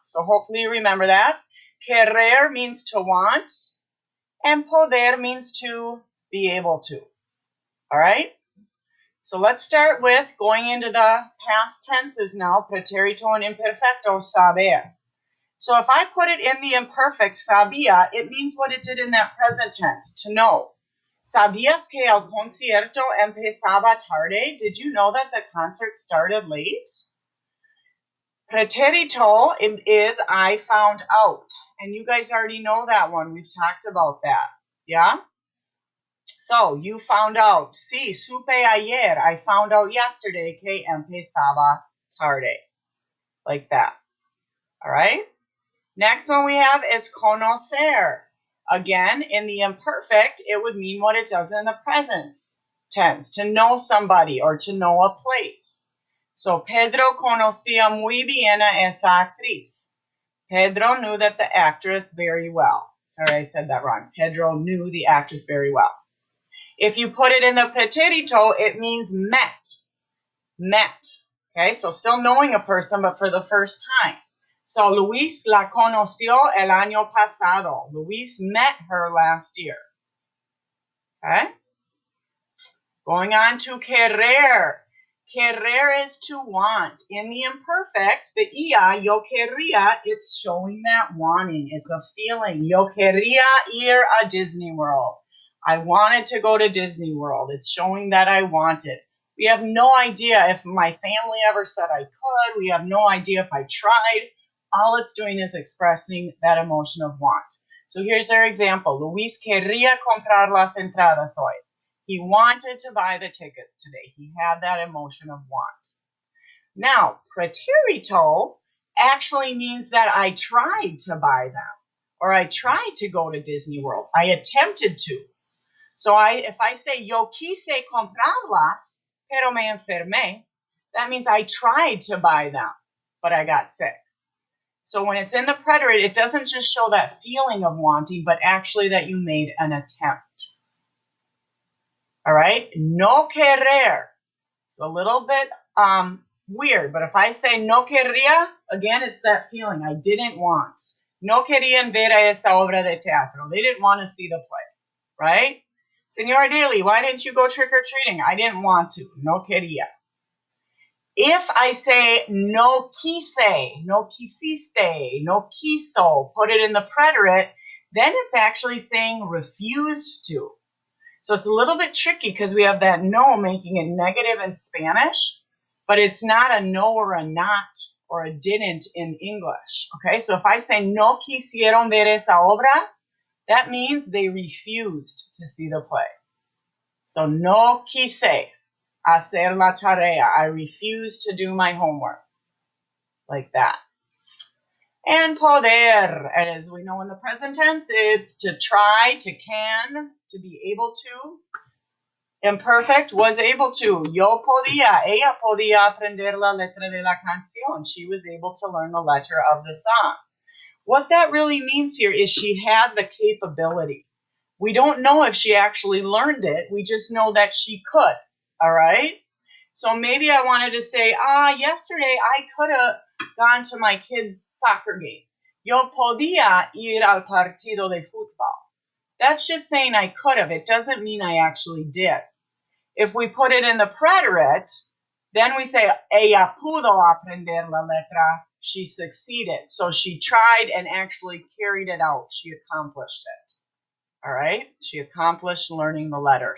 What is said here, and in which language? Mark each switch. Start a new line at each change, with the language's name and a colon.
English: So hopefully you remember that. Querer means to want, and poder means to be able to. All right? So let's start with going into the past tenses now, preterito and imperfecto, saber. So if I put it in the imperfect, sabía, it means what it did in that present tense, to know.
Spanish: ¿Sabías que el concierto empezaba tarde?
English: Did you know that the concert started late? Preterito is I found out. And you guys already know that one. We've talked about that. Yeah? So, you found out.
Spanish: Sí, supe ayer.
English: I found out yesterday
Spanish: que empezaba tarde.
English: Like that. All right? Next one we have is conocer. Again, in the imperfect, it would mean what it does in the present tense. To know somebody or to know a place.
Spanish: So, Pedro conocía muy bien a esa actriz.
English: Pedro knew that the actress very well. Sorry, I said that wrong. Pedro knew the actress very well. If you put it in the preterito, it means met. Met. Okay, so still knowing a person, but for the first time.
Spanish: So Luis la conoció el año pasado.
English: Luis met her last year. Okay? Going on to querer. Querer is to want. In the imperfect, the ia,
Spanish: yo quería,
English: it's showing that wanting. It's a feeling.
Spanish: Yo quería ir a Disney World.
English: I wanted to go to Disney World. It's showing that I wanted. We have no idea if my family ever said I could. We have no idea if I tried. All it's doing is expressing that emotion of want. So here's our example.
Spanish: Luis quería comprar las entradas hoy.
English: He wanted to buy the tickets today. He had that emotion of want. Now, preterito actually means that I tried to buy them, or I tried to go to Disney World. I attempted to. So if I say,
Spanish: yo quise comprarlas, pero me enfermé,
English: that means I tried to buy them, but I got sick. So when it's in the preterite, it doesn't just show that feeling of wanting, but actually that you made an attempt. All right? No querer. It's a little bit weird, but if I say
Spanish: no quería,
English: again, it's that feeling. I didn't want.
Spanish: No querían ver a esta obra de teatro.
English: They didn't want to see the play, right? Señora Daly, why didn't you go trick-or-treating? I didn't want to.
Spanish: No quería.
English: If I say
Spanish: no quise, no quisiste, no quiso,
English: put it in the preterite, then it's actually saying refused to. So it's a little bit tricky because we have that no making it negative in Spanish, but it's not a no or a not or a didn't in English. Okay, so if I say
Spanish: no quisieron ver esa obra,
English: that means they refused to see the play. So
Spanish: no quise hacer la tarea.
English: I refused to do my homework. Like that. And poder, as we know in the present tense, it's to try, to can, to be able to. Imperfect, was able to.
Spanish: Yo podía, ella podía aprender la letra de la canción.
English: She was able to learn the letter of the song. What that really means here is she had the capability. We don't know if she actually learned it. We just know that she could, all right? So maybe I wanted to say, yesterday I could have gone to my kid's soccer game.
Spanish: Yo podía ir al partido de fútbol.
English: That's just saying I could have. It doesn't mean I actually did. If we put it in the preterite, then we say,
Spanish: ella pudo aprender la letra.
English: She succeeded. So she tried and actually carried it out. She accomplished it. All right? She accomplished learning the letter.